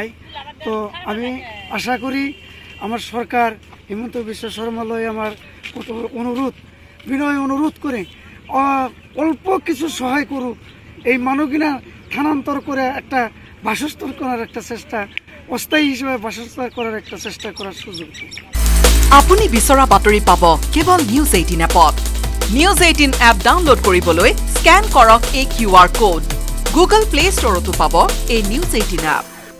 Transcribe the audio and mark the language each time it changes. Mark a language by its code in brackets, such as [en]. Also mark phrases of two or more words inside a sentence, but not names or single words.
[bn] তো আমি আশা করি আমার সরকার হিমন্ত বিশ্ব শর্মালয় আমার বিনয় অনুরোধ করে অল্প কিছু সহায় করুক। এই মানুষগুলা স্থানান্তর করে একটা বাসস্থান করার একটা চেষ্টা, অস্থায়ী হিসেবে বাসস্থান করার একটা চেষ্টা করার সুযোগ। [as] আপুনি বিচৰা বাতৰি পাব কেৱল নিউজ 18 এপত। নিউজ 18 এপ ডাউনলোড কৰিবলৈ স্কেন কৰক এই [en] QR code. [as] গুগল প্লে ষ্টৰতো পাব এই নিউজ 18 এপ।